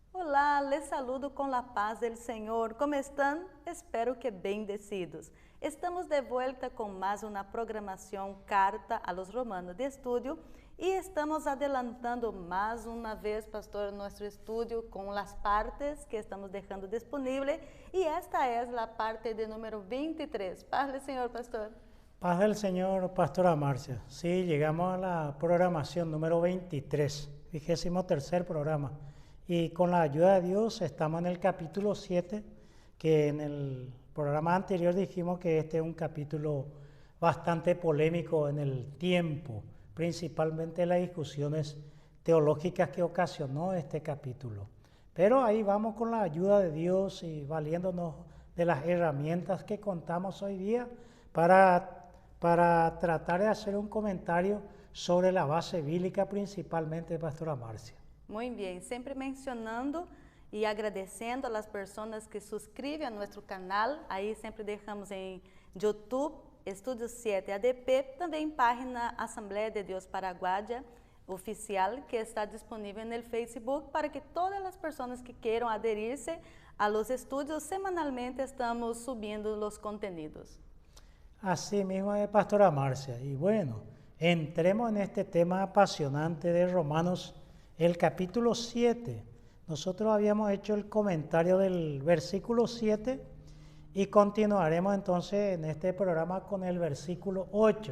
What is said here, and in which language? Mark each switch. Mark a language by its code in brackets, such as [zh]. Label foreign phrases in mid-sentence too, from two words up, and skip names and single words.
[pt] Olá, [es] les saludo [pt] com a paz do Senhor. Como estão? Espero que bendecidos. Estamos de volta com mais uma programação Carta a los Romanos de Estudio e estamos adelantando mais uma vez, pastor, nosso estudio com as partes que estamos deixando disponível e esta é a parte de número 23. Paz do Senhor, pastor. [es] Paz del Señor, Pastora Marcia. Sí, llegamos a la programación número 23, 23º programa. Y con la ayuda de Dios estamos en el capítulo 7, que en el programa anterior dijimos que este es un capítulo bastante polémico en el tiempo, principalmente las discusiones teológicas que ocasionó este capítulo. Pero ahí vamos con la ayuda de Dios y valiéndonos de las herramientas que contamos hoy día para tratar de hacer un comentario sobre la base bíblica, principalmente, Pastora Marcia. [pt] Muito bem, sempre mencionando e agradecendo às pessoas que subscrevem a nosso canal. Aí sempre deixamos em YouTube, Estúdio 7 ADP, também página Assembleia de Deus Paraguaia oficial, que está disponível no Facebook para que todas as pessoas que queiram aderir-se [es] a los estudios, [pt] semanalmente estamos subindo os conteúdos. [es] Así mismo es, Pastora Marcia. Y bueno, entremos en este tema apasionante de Romanos, el capítulo 7. Nosotros habíamos hecho el comentario del versículo 7 y continuaremos entonces en este programa con el versículo 8.